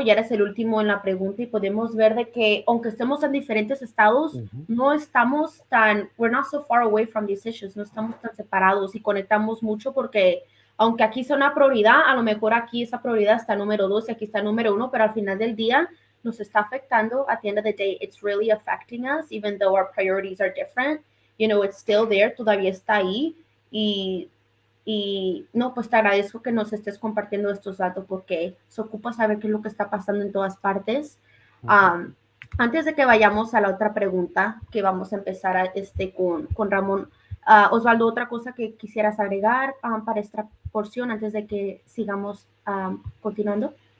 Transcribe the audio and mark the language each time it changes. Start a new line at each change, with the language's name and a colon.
Spanish: Ya eres el último en la pregunta y podemos ver de que aunque estemos en diferentes estados, no estamos
English: we're not so far away from these issues,
Spanish: no estamos tan separados y conectamos mucho porque aunque aquí sea una prioridad, a lo mejor aquí esa prioridad está número 2 y aquí está número 1, pero al final del día nos está afectando.
English: At the end of the day, it's really affecting us, even though our priorities are different. You know, it's still there,
Spanish: todavía está ahí. Y no, pues te agradezco que nos estés compartiendo estos datos porque se ocupa saber qué es lo que está pasando en todas partes. Antes de que vayamos a la otra pregunta, que vamos a empezar con Ramón, Osvaldo, otra cosa que quisieras agregar para esta porción antes de que sigamos continuando.